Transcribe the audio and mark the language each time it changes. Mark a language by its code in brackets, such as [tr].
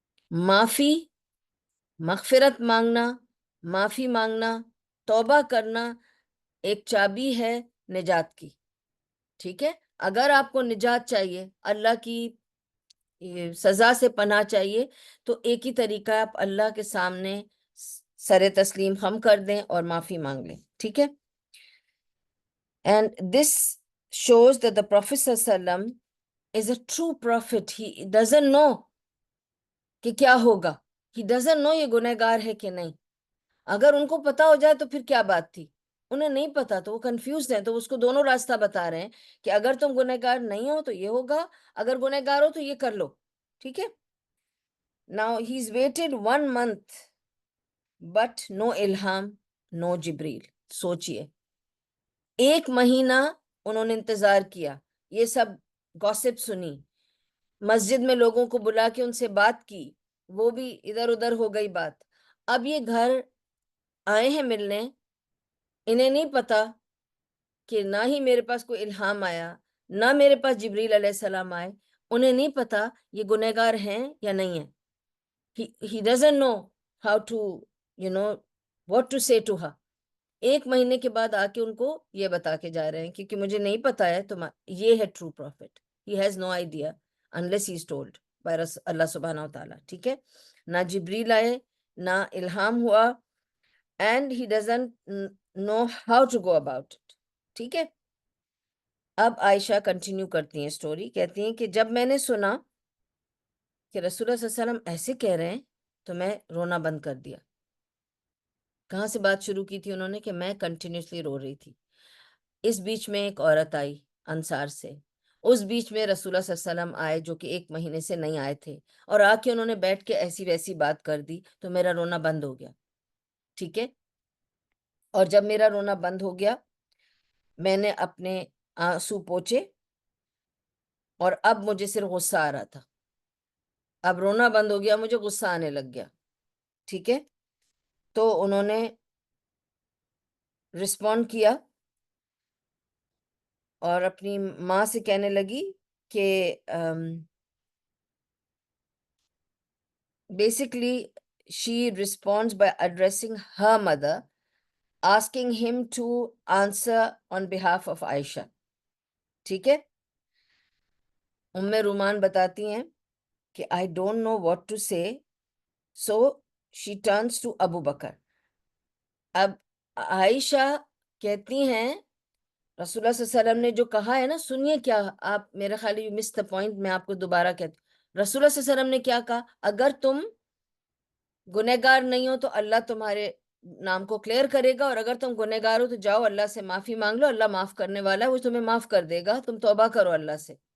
[ur] معافی، مغفرت مانگنا، معافی مانگنا، توبہ کرنا ایک چابی ہے نجات کی. ٹھیک ہے؟ اگر آپ کو نجات چاہیے، اللہ کی سزا سے پناہ چاہیے، تو ایک ہی طریقہ ہے، آپ اللہ کے سامنے سر تسلیم خم کر دیں اور معافی مانگ لیں. ٹھیک ہے؟ [en] And this shows that the Prophet ﷺ is a true prophet. He doesn't know [ur] کہ کیا ہوگا. [en] He doesn't know [ur] یہ گنہگار ہے کہ نہیں. اگر ان کو پتا ہو جائے تو پھر کیا بات تھی. انہیں نہیں پتا تو وہ کنفیوزڈ ہیں، تو اس کو دونوں راستہ بتا رہے ہیں کہ اگر تم گنہگار نہیں ہو تو یہ ہوگا، اگر گنہگار ہو تو یہ کر لو. ٹھیک ہے؟ [en] Now he's waited 1 month but no ilham, no Jibril. [ur] سوچئے 1 مہینہ انہوں نے انتظار کیا، یہ سب گوسپ سنی، مسجد میں لوگوں کو بلا کے ان سے بات کی، وہ بھی ادھر ادھر ہو گئی بات. اب یہ گھر آئے ہیں ملنے، انہیں نہیں پتا کہ نہ ہی میرے پاس کوئی الہام آیا، نہ میرے پاس جبریل علیہ السلام آئے. انہیں نہیں پتا یہ گنہگار ہیں یا نہیں ہیں. [en] He doesn't know how to, what to say to her. [ur] 1 مہینے کے بعد آ کے ان کو یہ بتا کے جا رہے ہیں کیونکہ مجھے نہیں پتا ہے. یہ ہے true profit. [en] He has no idea unless he is told by Allah سبحانہ و تعالیٰ. [ur] ٹھیک ہے؟ نہ جبریل آئے، نہ الہام ہوا، [en] and he doesn't know how to go about it. [ur] ٹھیک ہے؟ اب عائشہ کنٹینیو کرتی ہیں سٹوری، کہتی ہیں کہ جب میں نے سنا کہ رسول اللہ صلی اللہ علیہ وسلم ایسے کہہ رہے ہیں تو میں رونا بند کر دیا. کہاں سے بات شروع کی تھی انہوں نے؟ کہ میں کنٹینیوسلی رو رہی تھی. اس بیچ میں ایک عورت آئی انصار سے، اس بیچ میں رسول اللہ صلی اللہ علیہ وسلم آئے جو کہ 1 مہینے سے نہیں آئے تھے، اور آ کے انہوں نے بیٹھ کے ایسی ویسی بات کر دی، تو میرا رونا بند ہو گیا. ٹھیک ہے؟ اور جب میرا رونا بند ہو گیا، میں نے اپنے آنسو پوچھے، اور اب مجھے صرف غصہ آ رہا تھا. اب رونا بند ہو گیا، مجھے غصہ آنے لگ گیا. ٹھیک ہے؟ تو انہوں نے رسپونڈ کیا اور اپنی ماں سے کہنے لگی کہ [en] basically she responds by addressing her mother, asking him to answer on behalf of Aisha. [ur] ٹھیک ہے؟ رومان بتاتی ہیں کہ [en] I don't know what to say, so she turns to Abu Bakr. [ur] اب عائشہ کہتی ہیں رسول اللہ صلی اللہ علیہ وسلم نے جو کہا ہے نا، سنیے کیا آپ، میرا خیال [en] you miss the point, [ur] میں آپ کو دوبارہ کہتی ہوں. رسول اللہ صلی اللہ علیہ وسلم نے کیا کہا؟ اگر تم گنہگار نہیں ہو تو اللہ تمہارے نام کو کلیئر کرے گا، اور اگر تم گنہگار ہو تو جاؤ اللہ سے معافی مانگ لو، اللہ معاف کرنے والا ہے، وہ تمہیں معاف کر دے گا، تم توبہ کرو اللہ سے.